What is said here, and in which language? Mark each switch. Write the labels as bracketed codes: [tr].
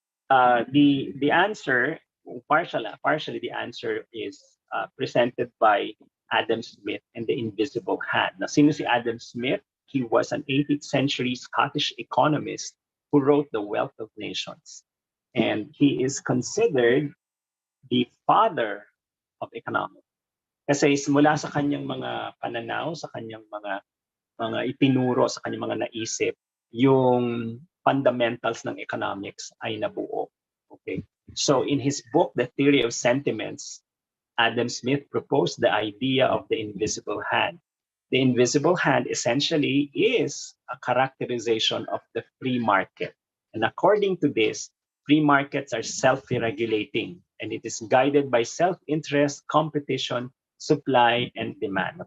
[en] The answer, partially the answer is presented by Adam Smith and the Invisible Hand. Now, [tl] sino si [en] Adam Smith? He was an 18th century Scottish economist who wrote The Wealth of Nations. And he is considered the father of economics. [tl] Kasi mula sa kanyang mga pananaw, sa kanyang mga itinuro, sa kanyang mga naisip, yung fundamentals ng economics ay nabuo. [en] Okay. So in his book, The Theory of Sentiments, Adam Smith proposed the idea of the invisible hand. The invisible hand essentially is a characterization of the free market. And according to this, free markets are self-regulating, and it is guided by self-interest, competition, supply, and demand.